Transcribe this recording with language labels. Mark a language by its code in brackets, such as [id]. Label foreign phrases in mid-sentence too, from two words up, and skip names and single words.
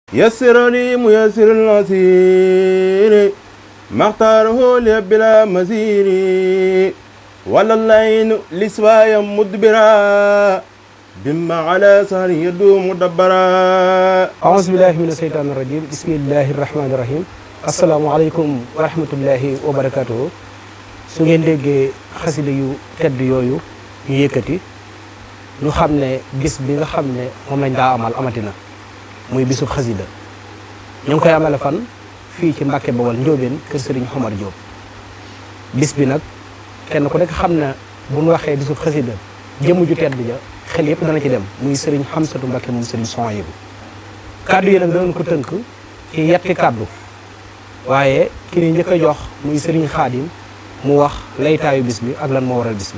[ar] يسر لي ميسر العسير ما اختاره لي بلا مسير ولا اللين لسوايا مدبرا بما على سهر يدوم مدبرا أعوذ بالله من الشيطان الرجيم بسم الله الرحمن الرحيم السلام عليكم ورحمة الله وبركاته [wo] su ngeen déggee xasida yu tedd yooyu ñu yëkkati ñu xam ne bis bi nga xam ne moom lañ daa amal amatina muy bisub xasida ñu ngi koy amale fan fii ci Mbàkke Bawol Njóobeen kër Serigne Omar Diop bis bi nag kenn ku nekk xam na bu ñu waxee bisub xasida jëmm ju tedd ja xel yëpp dana ci dem muy Serigne Hamsatu Mbàkke moom Serigne Souhaïbou kaddu yi nag danañ ko tënk ci yetti kaddu waaye ki ni njëkk a jox muy Serigne Khadim mu wax laytaayu bis bi ak lan moo waral bis bi.